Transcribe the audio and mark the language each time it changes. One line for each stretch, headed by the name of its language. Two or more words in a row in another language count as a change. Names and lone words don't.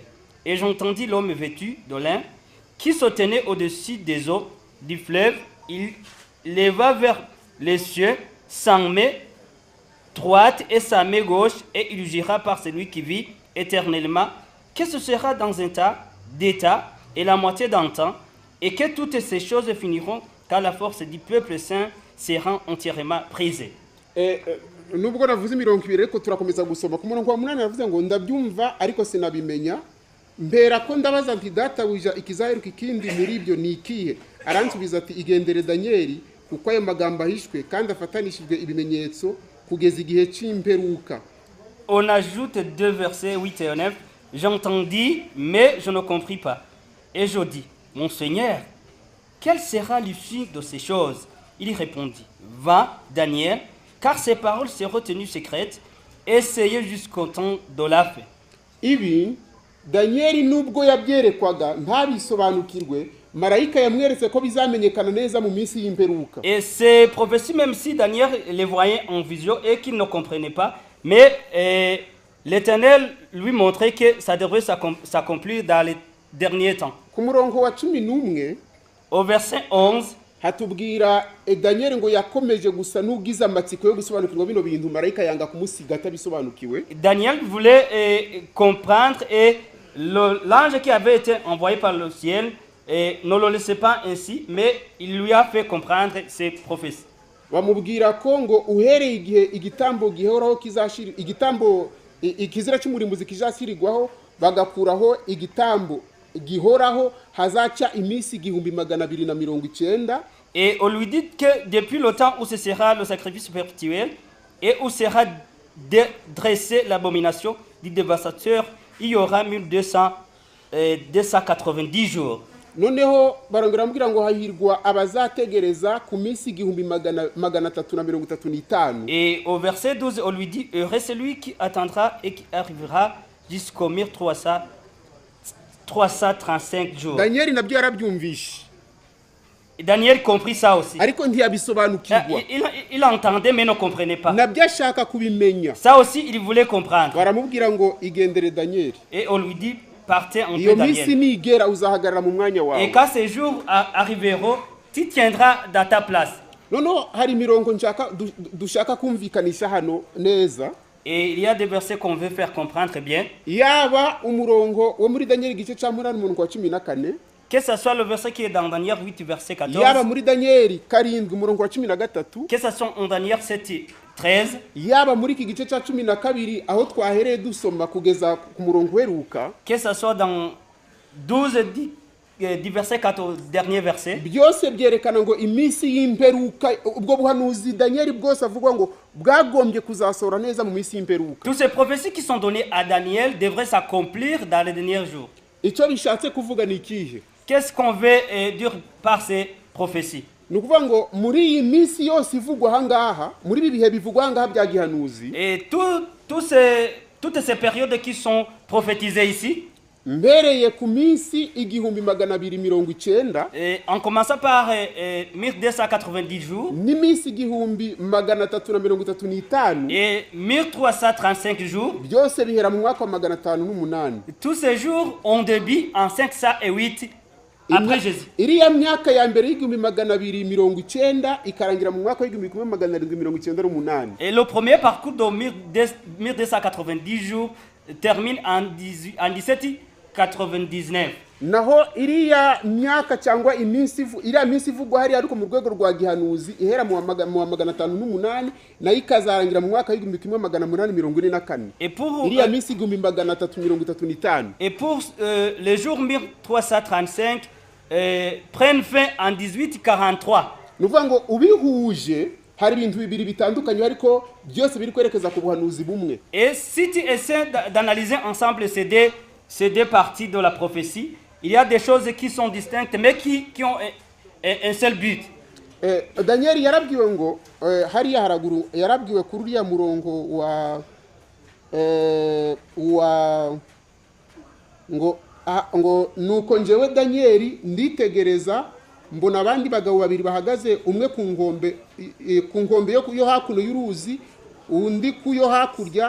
French: Et j'entendis l'homme vêtu de lin, qui se tenait au-dessus des eaux du fleuve, il leva vers les cieux sa main droite et sa main gauche, et il jura par celui qui vit éternellement, que ce sera dans un tas d'état et la moitié d'un temps, et que toutes ces choses finiront, car la force du peuple saint sera entièrement brisée.
Kinyarwanda: Nubwo navuze imirongo ibiri, ariko turakomeza gusoma ku murongo wa 8. Navuze ngo ndabyumva ariko sinabimenya, mbera ko ndabaza nti databuja ikizaheruka ikindi muri ibyo ni ikihe? Aransubiza ati, igendere Danieli, kuko ayo magambo ahishwe kandi afatanishijwe ibimenyetso kugeza igihe cy'imperuka.
French: On ajoute 2 versets 8 et 9. J'entendis, mais je ne compris pas. Et je dis, mon Seigneur, quelle sera l'issue de ces choses? Il répondit, va, Daniel, car ces paroles seront tenues secrètes, essayez jusqu'au temps de la fin.
Kinyarwanda: ibi daniyeli nubwo yabyerekwaga ntabisobanukirwe, marayika yamweretse ko bizamenyekana neza mu minsi y'imperuka.
French: Et ces prophéties, même si Daniel les voyait en vision et qu'il ne comprenait pas, mais l'Éternel lui montrait que ça devrait s'accomplir dans les derniers temps.
Kinyarwanda: Ku murongo wa 11
French: Au verset 11,
Kinyarwanda: hatubwira daniyeli ngo yakomeje gusa n'ugize amatsiko yo gusobanukirwa bino bintu, marayika yanga kumusiga atabisobanukiwe.
French: Daniel voulait comprendre et l'ange qui avait été envoyé par le ciel ne le laissait pas ainsi, mais il lui a fait comprendre ses prophéties.
Kinyarwanda: Bamubwira ko ngo uhereye igihe igitambo gihoraho kizashira igitambo ikizira cy'umurimbuzi kizashirigwaho bagakuraho igitambo gihoraho hazaca iminsi 1290.
French: Et on lui dit que depuis le temps où ce sera le sacrifice perpétuel et où sera dressée l'abomination du dévastateur, il y aura 1290 jours.
Kinyarwanda: Noneho barongera mbwira ngo hahirwa abazategereza ku minsi 1335.
French: Et au verset 12, on lui dit, heureux celui qui attendra et qui arrivera jusqu'au 1335 jours.
Kinyarwanda: Daniel nabyo yarabyumvishe.
French: Daniel comprit ça aussi.
Kinyarwanda: Ariko ntiyabisobanukirwa.
French: Il entendait mais ne comprenait pas.
Kinyarwanda: Nabyo ashaka kubimenya.
French: Ça aussi, il voulait comprendre.
Kinyarwanda: Baramubwira ngo igendere Daniel.
French: Et on lui dit, partez en paix,
Kinyarwanda: Iyo minsi Daniel. nigera uzahagarara mu mwanya wawe.
French: Et quand ces jours arriveront, tu tiendras dans ta place.
Kinyarwanda: Noneho hari mirongo dushaka kumvikanisha hano neza.
French: Et il y a des versets qu'on veut faire comprendre bien.
Kinyarwanda: Yaba umurongo wo muri Daniel igice cya 8 umurongo wa 14.
French: Que ce soit le verset qui est dans Daniel 8, verset 14.
Kinyarwanda: Yaba muri Daniel 7 umurongo wa 13.
French: Que ce soit en Daniel 7, 13.
Kinyarwanda: Yaba muri iki gice cya 12 aho twahereye dusoma kugeza ku murongo weruka.
French: Que ce soit dans 12 du verset 4 au dernier verset.
Kinyarwanda: Byose byerekana ngo iminsi y'imperuka ubwo buhanuzi Daniel bwose avuga ngo bwagombye kuzasohora neza mu minsi y'imperuka.
French: Toutes ces prophéties qui sont données à Daniel devraient s'accomplir dans les derniers jours.
Kinyarwanda: Icyo bishatse kuvuga ni ikihe?
French: Qu'est-ce qu'on veut dire par ces prophéties?
Kinyarwanda: Nukuvuga ngo muri iyi minsi yose ivugwa hangaha, muri ibi bihe bivugwa hangaha bya gihanuzi.
French: Et toutes ces périodes qui sont prophétisées ici.
Kinyarwanda: Mbereye ku minsi 1290.
French: En commençant par 1290 jours.
Kinyarwanda: N'iminsi 1335.
French: Et 1335 jours.
Kinyarwanda: Byose bihera mu mwaka wa 508.
French: Tous ces jours ont début en 508 après Jésus.
Kinyarwanda: Iriya myaka ya mbere y'1290 ikarangira mu mwaka wa 1798.
French: Et le premier parcours de 1290 jours termine en 1799.
Kinyarwanda: Naho iriya myaka cyangwa iminsi ivugwa hari ariko mu rwego rwa gihanuzi ihera mu 508 na ikazarangira mu mwaka wa 1844.
French: Et pour
Kinyarwanda: iriya minsi 1335.
French: Et pour les jours 1335 prennent fin en 1843.
Kinyarwanda: Nuvuga ngo ubihuje hari ibintu bibiri bitandukanye ariko byose biri kwerekeza ku buhanuzi bumwe.
French: Et si tu essaies d'analyser ensemble ces deux parties de la prophétie, il y a des choses qui sont distinctes mais qui ont un seul but.
Kinyarwanda: Daniel yarabwiwe ngo hariya haraguru yarabwiwe kuri uriya murongo ngo nuko njewe Daniel nditegereza mbona abandi bagabo babiri bahagaze, umwe ku ngombe yo hakuno y'uruzi, undi ku yo hakurya.